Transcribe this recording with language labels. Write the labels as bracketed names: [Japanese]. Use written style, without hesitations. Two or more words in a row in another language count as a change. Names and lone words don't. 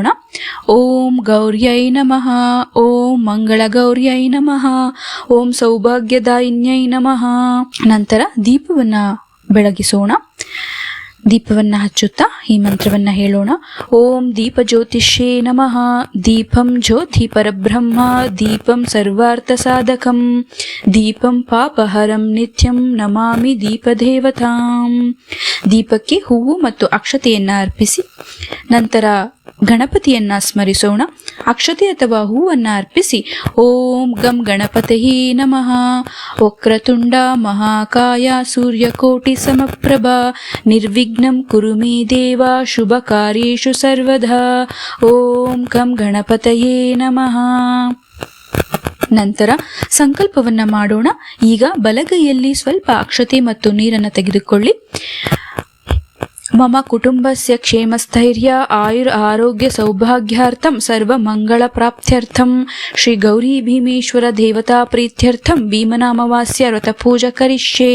[Sanskrit] ಓಂ ಗೌರ್ಯೈ ನಮಃ, ಓಂ ಮಂಗಳ ಗೌರ್ಯೈ ನಮಃ, ಓಂ ಸೌಭಾಗ್ಯದಾಯಿನ್ಯೈ ನಮಃ. [Kannada] ನಂತರ ದೀಪವನ್ನ ಬೆಳಗಿಸೋಣ. ದೀಪವನ್ನ ಹಚ್ಚುತ್ತಾ ಈ ಮಂತ್ರವನ್ನ ಹೇಳೋಣ. [Sanskrit] ಓಂ ದೀಪ ಜ್ಯೋತಿಷ್ಯೇ ನಮಃ, ದೀಪಂ ಜ್ಯೋತಿ ಪರಬ್ರಹ್ಮ, ದೀಪಂ ಸರ್ವಾರ್ಥ ಸಾಧಕಂ, ದೀಪಂ ಪಾಪಹರಂ ನಿತ್ಯಂ ನಮಾಮಿ ದೀಪದೇವತಾಂ. [Kannada] ದೀಪಕ್ಕೆ ಹೂವು ಮತ್ತು ಅಕ್ಷತೆಯನ್ನ ಅರ್ಪಿಸಿ ನಂತರ ಗಣಪತಿಯನ್ನ ಸ್ಮರಿಸೋಣ. ಅಕ್ಷತೆ ಅಥವಾ ಹೂವನ್ನ ಅರ್ಪಿಸಿ [Sanskrit] ಓಂ ಗಂ ಗಣಪತಯೇ ನಮಃ, ವಕ್ರತುಂಡ ಮಹಾಕಾಯ ಸೂರ್ಯಕೋಟಿ ಸಮಪ್ರಭ, ನಿರ್ವಿಘ್ನಂ ಕುರು ಮೇ ದೇವ ಶುಭ ಕಾರ್ಯೇಷು ಸರ್ವದಾ. ಓಂ ಗಂ ಗಣಪತಯೇ ನಮಃ. [Kannada] ನಂತರ ಸಂಕಲ್ಪವನ್ನ ಮಾಡೋಣ. ಈಗ ಬಲಗೈಯಲ್ಲಿ ಸ್ವಲ್ಪ ಅಕ್ಷತೆ ಮತ್ತು ನೀರನ್ನು ತೆಗೆದುಕೊಳ್ಳಿ. [Sanskrit] ಮಮ ಕುಟುಂಬಸ್ಯ ಕ್ಷೇಮಸ್ಥೈರ್ಯ ಆಯುರ್ ಆರೋಗ್ಯ ಸೌಭಾಗ್ಯಾರ್ಥಂ ಸರ್ವ ಮಂಗಳ ಪ್ರಾಪ್ತ್ಯರ್ಥಂ ಶ್ರೀ ಗೌರಿ ಭೀಮೇಶ್ವರ ದೇವತಾ ಪ್ರೀತ್ಯರ್ಥಂ ಭೀಮನಾಮವಾಸ್ಯ ವ್ರತ ಪೂಜಾ ಕರಿಷ್ಯೆ.